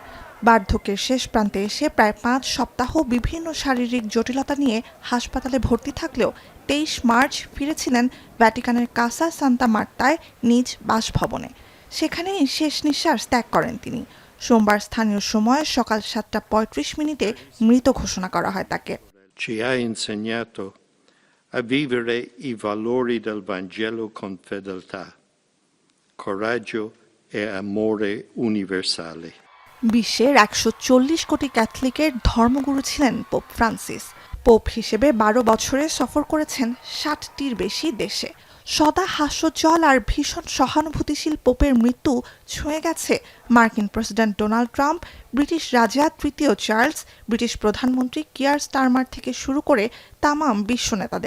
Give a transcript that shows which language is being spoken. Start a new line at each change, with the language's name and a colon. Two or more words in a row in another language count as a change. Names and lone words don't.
Bangla: বার্ধক্যের শেষ প্রান্তে এসে প্রায় 5 সপ্তাহ বিভিন্ন শারীরিক জটিলতা নিয়ে হাসপাতালে ভর্তি থাকলেও 23 মার্চ ফিরেছিলেন ভ্যাটিকানের কাসা সান্তা মার্তায় নিজ বাসভবনে। সেখানেই শেষ নিঃশ্বাস ত্যাগ করেন তিনি। সোমবার স্থানীয় সময় সকাল 7:35 মৃত ঘোষণা করা হয় তাকে।
Italian: A vivere i valori del Vangelo con fedeltà, coraggio e amore universale.
Bangla: বিশ্বের 140 কোটি ক্যাথলিকের ধর্মগুরু ছিলেন পোপ ফ্রান্সিস। পোপ হিসেবে 12 বছরে সফর করেছেন 60টির বেশি দেশে। সদা হাস্যোজ্জ্বল আর ভীষণ সহানুভূতিশীল পোপের মৃত্যু ছুঁয়ে গেছে মার্কিন প্রেসিডেন্ট ডোনাল্ড ট্রাম্প, ব্রিটিশ রাজা তৃতীয় চার্লস, ব্রিটিশ প্রধানমন্ত্রী কিয়ার স্টারমার থেকে শুরু করে তামাম বিশ্ব নেতাদের।